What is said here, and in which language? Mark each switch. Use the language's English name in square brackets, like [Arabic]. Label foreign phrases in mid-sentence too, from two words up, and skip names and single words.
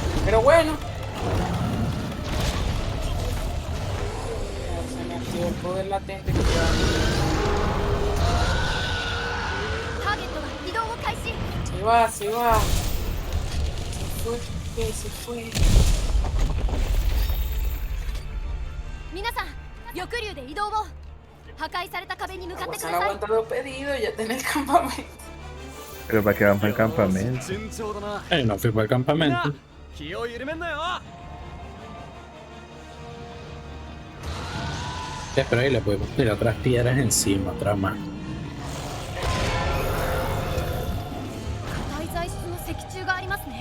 [Spanish] Pero bueno. Se me activó el poder latente que te da. [Japanese] ターゲットが移動を開始。 [Spanish] Se va, se va. Se fue, se fue. [Japanese] 皆さん翼竜で移動を。破壊された壁に向かってく [Spanish] Se [Japanese] だ [Spanish] han [Japanese] さい。 [Spanish] aguantado pedido, ya tenés el campamento. Pero para que van para el campamento. [Japanese] 順調だな [Spanish] No fui para el [Japanese] みんな [Spanish] campamento. [Japanese] 気を緩めんなよ [Spanish] Pero ahí le podemos tirar otras piedras encima, otra más. [Japanese] 破壊材質の石柱がありますね。